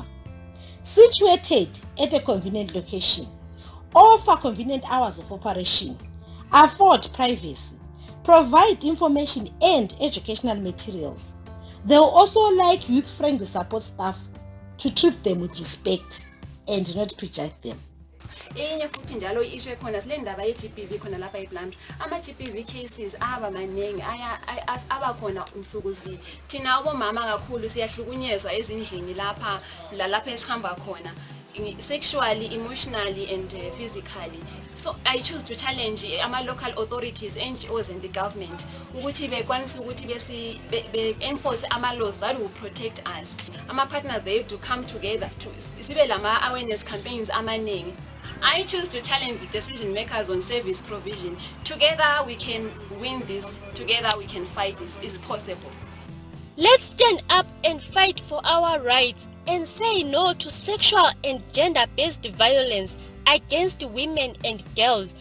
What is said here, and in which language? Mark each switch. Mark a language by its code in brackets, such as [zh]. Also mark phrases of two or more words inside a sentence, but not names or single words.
[en] Situated at a convenient location, offer convenient hours of operation, afford privacy, provide information and educational materials. They'll also like youth-friendly support staff to treat them with respect and not prejudge them. [nd] Enye futhi njalo issue ekhona sile ndaba ye-GBV khona lapha eBlum. Ama-GBV cases aba maningi aba khona insuku zibili. Thina abomama kakhulu siyahlukunyezwa ezindlini lapha esihamba khona, [en] sexually, emotionally and physically. So I choose to challenge ama-local authorities, NGOs and the government [nd] ukuthi bekwanise ukuthi [en] enforce ama-laws that will protect us. Ama-partners, they have to come together to [nd] sibe lama-awareness campaigns amaningi. [en] I choose to challenge the decision makers on service provision. Together we can win this. Together we can fight this. It's possible. Let's stand up and fight for our rights and say no to sexual and gender-based violence against women and girls.